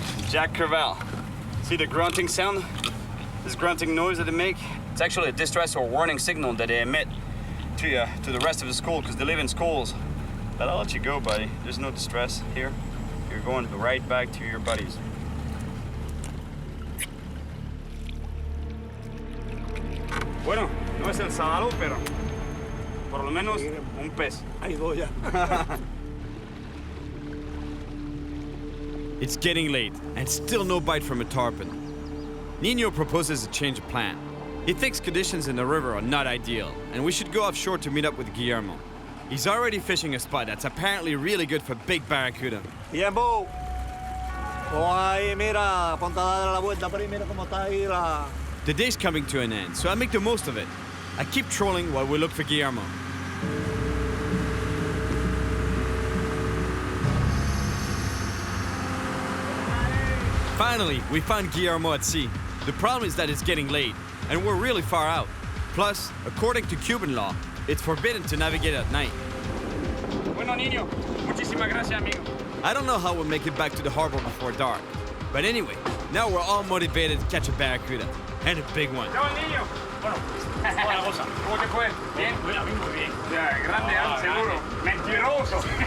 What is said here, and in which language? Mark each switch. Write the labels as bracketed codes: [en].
[en] Jack Crevalle. See the grunting sound? This grunting noise that they make? It's actually a distress or warning signal that they emit to the rest of the school because they live in schools. But I'll let you go, buddy. There's no distress here. You're going right back to your buddies. [es] Bueno, no es el sábalo, pero por lo menos un pez. Ahí voy ya. [en] It's getting late, and still no bite from a tarpon. Nino proposes a change of plan. He thinks conditions in the river are not ideal, and we should go offshore to meet up with Guillermo. He's already fishing a spot that's apparently really good for big barracuda. [es] Tiempo. Oh, ahí, mira, ponte a dar la vuelta por ahí, mira cómo está ahí la... [en] The day's coming to an end, so I make the most of it. I keep trolling while we look for Guillermo. Finally, we found Guillermo at sea. The problem is that it's getting late, and we're really far out. Plus, according to Cuban law, it's forbidden to navigate at night. [es] Bueno, niño, muchísimas gracias, amigo. [en] I don't know how we'll make it back to the harbor before dark. But anyway, Now we're all motivated to catch a barracuda, and a big one. [es] Chao, el niño. Bueno, una cosa. ¿Cómo te fue? Bien. A mí muy bien. Ya, grande, seguro. Mentiroso.